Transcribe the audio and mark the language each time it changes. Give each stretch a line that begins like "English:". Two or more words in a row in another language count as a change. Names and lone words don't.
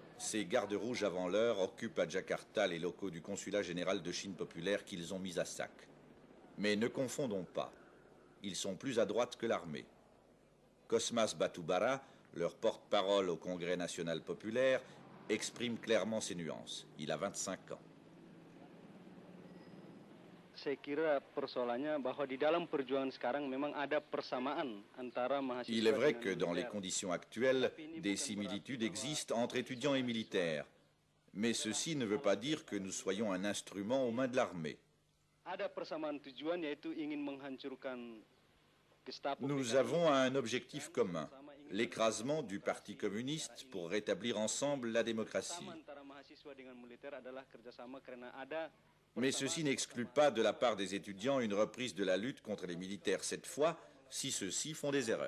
French: ces gardes rouges avant l'heure occupent à Jakarta les locaux du consulat général de Chine populaire qu'ils ont mis à sac. Mais ne confondons pas, ils sont plus à droite que l'armée. Cosmas Batubara, leur porte-parole au Congrès national populaire, exprime clairement ces nuances. Il a 25 ans.
Indonesian: Saya kira persoalannya bahwa di dalam perjuangan sekarang memang ada persamaan antara mahasiswa.
French: Il est vrai que dans les conditions actuelles, des similitudes existent entre étudiants et militaires. Mais ceci ne veut pas dire que nous soyons un instrument aux mains de l'armée.
Indonesian: Ada persamaan tujuan yaitu ingin menghancurkan Gestapo.
French: Nous avons un objectif commun, l'écrasement du Parti communiste pour rétablir ensemble la démocratie.
Indonesian: Antara mahasiswa dengan militer adalah kerjasama karena ada.
French: Mais ceci n'exclut pas de la part des étudiants une reprise de la lutte contre les militaires cette fois, si ceux-ci font des erreurs.